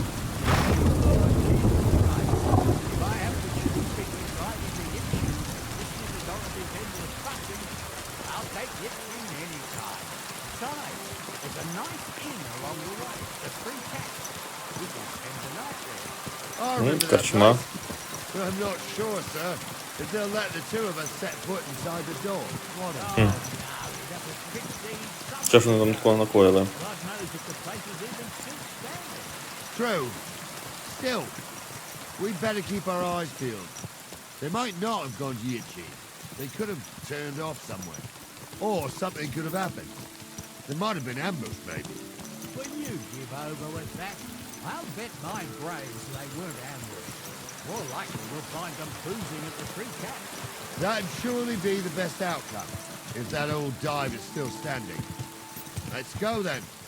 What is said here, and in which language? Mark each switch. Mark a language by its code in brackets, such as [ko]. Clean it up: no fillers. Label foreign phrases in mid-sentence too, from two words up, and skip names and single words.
[en] If I have to choose between driving to Yitchin and listening to Dorothy's endless fussing, I'll take Yitchin any time. Besides, there's a nice inn along the way. The Three Cats. We can spend the night there. I remember that [uk] Корчма. [en] place, but I'm not sure, sir, if they'll let the two of us set foot inside the door. What a... Oh, no, that was 15 [uk] Що ж вони там такого накоїли? [en] God knows if the place is even still standing. True. Still, we'd better keep our eyes peeled. They might not have gone to Yitchin. They could have turned off somewhere. Or something could have happened. They might have been ambushed, maybe. When you give over with that, I'll bet my brains they weren't ambushed. More likely we'll find them cruising at the Three Cats. That'd surely be the best outcome, if that old dive is still standing. Let's go, then.